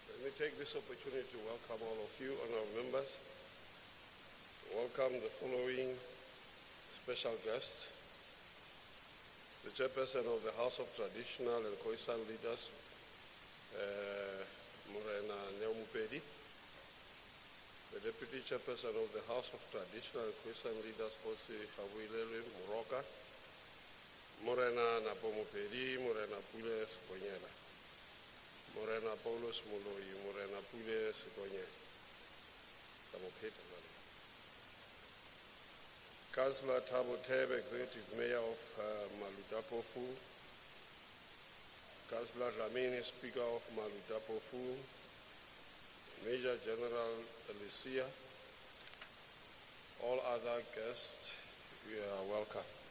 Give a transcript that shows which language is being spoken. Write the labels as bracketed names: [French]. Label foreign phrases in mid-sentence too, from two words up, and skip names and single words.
[English] me take this opportunity to welcome all of you, honorable members. Welcome the following special guests. The chairperson of the House of Traditional and Khoisan Leaders, Morena Neomupedi. The Deputy Chairperson of the House of Traditional and Khoisan Leaders, Fosi Hawilele Moroka. Morena Napomupedi, Morena Pule Sikonyela. Morena Paulus Moloi, Morena Pule Sikonye. Councillor Thabo Tebe, Executive Mayor of Malutapofu. Councillor Dlamini, Speaker of Malutapofu. Major General Alicia. All other guests, you are welcome.